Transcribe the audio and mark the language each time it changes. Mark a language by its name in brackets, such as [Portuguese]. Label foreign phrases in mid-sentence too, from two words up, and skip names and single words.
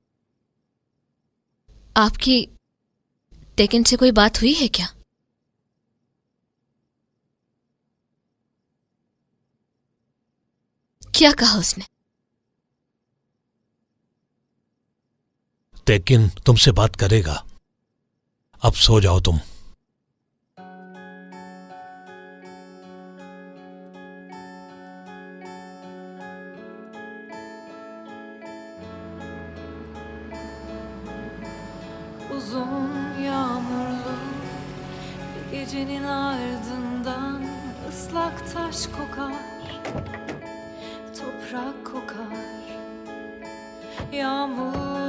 [Hindi] आपकी टेकन से कोई बात हुई है क्या? क्या कहा उसने? तेकिन तुमसे बात करेगा। अब सो जाओ तुम। [Turkish] Uzun yağmurlu bir gecenin ardından ıslak taş kokar, toprak kokar, yağmur